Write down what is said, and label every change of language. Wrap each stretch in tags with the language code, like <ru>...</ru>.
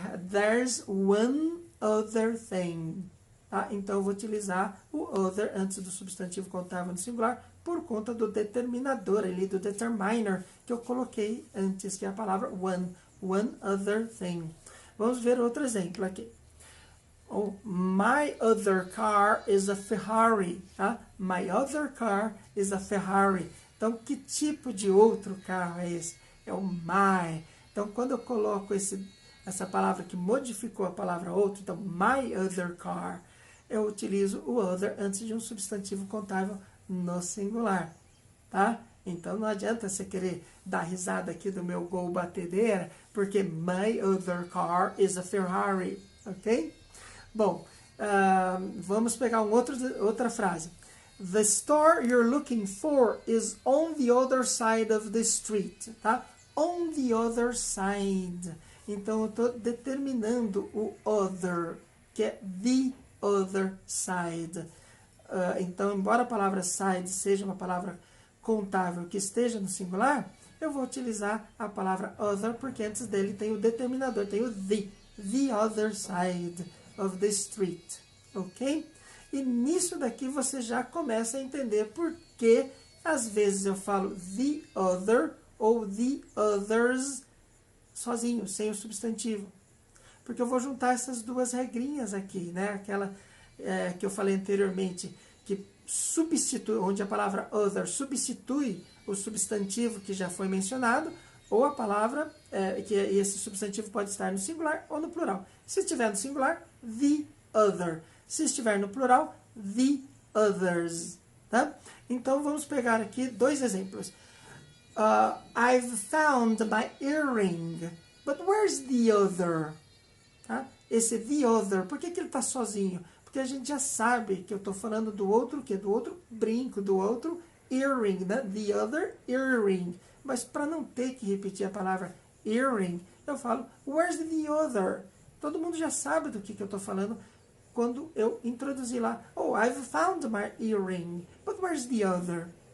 <en>There's one other thing.</en> <pt>Tá? Então eu vou utilizar o other antes do substantivo contável no singular por conta do determinador ali, do determiner que eu coloquei antes, que é a palavra one.</pt> <en>One other thing.</en> <pt>Vamos ver outro exemplo aqui.</pt> <en>Oh, my other car is a Ferrari.</en> <pt>Tá?</pt> <en>My other car is a Ferrari.</en> <pt>Então, que tipo de outro carro é esse? É o my. Então, quando eu coloco essa palavra que modificou a palavra outro, então,</pt> <en>my other car,</en> <pt>eu utilizo o other antes de um substantivo contável no singular. Tá? Então não adianta você querer dar risada aqui do meu gol batedeira, porque</pt> <en>my other car is a Ferrari,</en> <pt>ok? Bom, vamos pegar outra frase.</pt> <en>The store you're looking for is on the other side of the street,</en> <pt>tá?</pt> <en>On the other side.</en> <pt>Então eu estou determinando o other, que é the other side. Então, embora a palavra side seja uma palavra contável que esteja no singular, eu vou utilizar a palavra other, porque antes dele tem o determinador, tem o</pt> <en>the other side of the street,</en> <pt>ok? E nisso daqui você já começa a entender por que às vezes eu falo the other ou the others sozinho, sem o substantivo. Porque eu vou juntar essas duas regrinhas aqui, né? Aquela que eu falei anteriormente, que substitui, onde a palavra other substitui o substantivo que já foi mencionado, ou a palavra, que esse substantivo pode estar no singular ou no plural. Se estiver no singular, the other. Se estiver no plural, the others. Tá? Então, vamos pegar aqui dois exemplos.</pt> <en>I've found my earring, but where's the other?</en> <pt>Tá? Esse the other, por que ele está sozinho? Porque a gente já sabe que eu estou falando do outro, do outro brinco, do outro earring, né?</pt> <en>The other earring.</en> <pt>Mas para não ter que repetir a palavra earring, eu falo,</pt> <en>where's the other?</en> <pt>Todo mundo já sabe do que eu estou falando quando eu introduzir lá.</pt> <en>Oh, I've found my earring, but where's the other?</en>